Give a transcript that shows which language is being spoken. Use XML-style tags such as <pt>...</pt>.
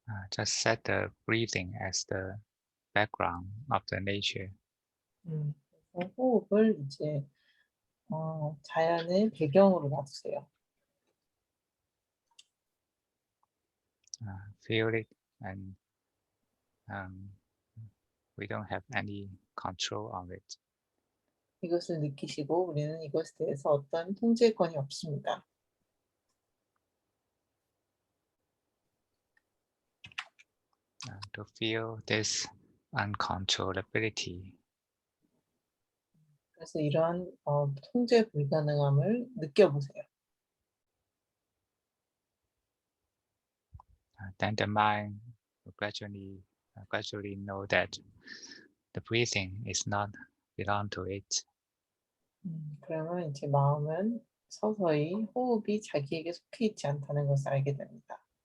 <en>Just set the breathing as the background of the nature.</en> <ko>그래서 호흡을 이제 자연의 배경으로 놔두세요.</ko> <en>Feel it, and we don't have any control on it.</en> <ko>이것을 느끼시고 우리는 이것에 대해서 어떤 통제권이 없습니다.</ko> <en>To feel this uncontrollability.</en> <ko>그래서 이러한 통제 불가능함을 느껴보세요.</ko> <en>Then the mind will gradually know that the breathing is not belong to it.</en> <ko>그러면 이제 마음은 서서히 호흡이 자기에게 속해 있지 않다는 것을 알게 됩니다.</ko>